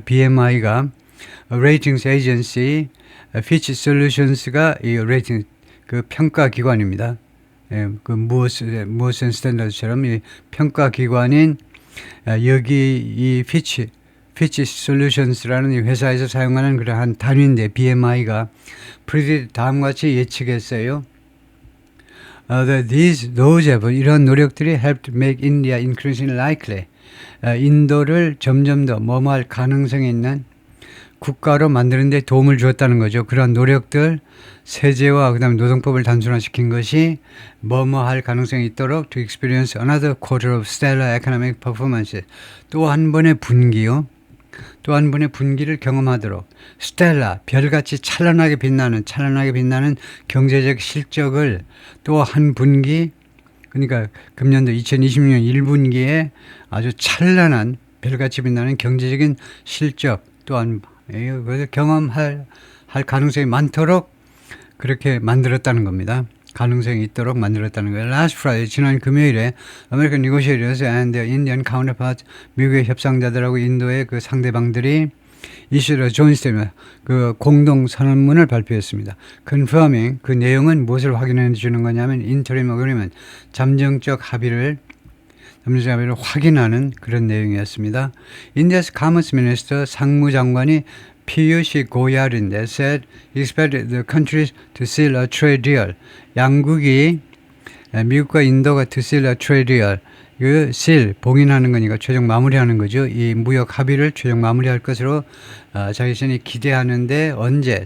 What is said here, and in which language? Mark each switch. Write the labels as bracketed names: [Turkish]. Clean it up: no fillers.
[Korean] BMI가 Ratings Agency, Fitch Solutions가 이 레이팅 그 평가 기관입니다. 그 무엇은 스탠더드처럼 이 평가 기관인 여기 이 Fitch Solutions라는 이 회사에서 사용하는 그러한 단위인데 BMI가 다음과 같이 예측했어요. [English] Those efforts, [Korean] 이런 노력들이 [English] helped make India increasingly likely. [Korean] 인도를 점점 더 뭐뭐할 가능성이 있는 국가로 만드는 데 도움을 주었다는 거죠. 그런 노력들, 세제와 그다음에 노동법을 단순화시킨 것이 뭐뭐할 가능성이 있도록 [English] to experience another quarter of stellar economic performance. [Korean] 또 한 번의 분기요. 또 한 번의 분기를 경험하도록 스텔라, 별같이 찬란하게 빛나는 경제적 실적을 또 한 분기, 그러니까 금년도 2020년 1분기에 아주 찬란한 별같이 빛나는 경제적인 실적 또한 경험할 가능성이 많도록 그렇게 만들었다는 겁니다. 가능성이 있도록 만들었다는 거예요. [English] Last Friday, [Korean] 지난 금요일에 [English] American negotiators and their Indian counterparts, [Korean] 미국의 협상자들하고 인도의 그 상대방들이 [English] issued a joint statement, [Korean] 그 공동 선언문을 발표했습니다. Confirming, 그 내용은 무엇을 확인해 주는 거냐면 [English] interim agreement, [Korean] 잠정적 합의를 확인하는 그런 내용이었습니다. [English] India's Commerce Minister, [Korean] 상무장관이 피유시 고얄인데 [English] said he expected the countries to seal a trade deal. [Korean] 양국이 미국과 인도가 [English] to seal a trade deal. [Korean] 그 seal 봉인하는 거니까 최종 마무리하는 거죠. 이 무역 합의를 최종 마무리할 것으로 자신이 기대하는데 언제?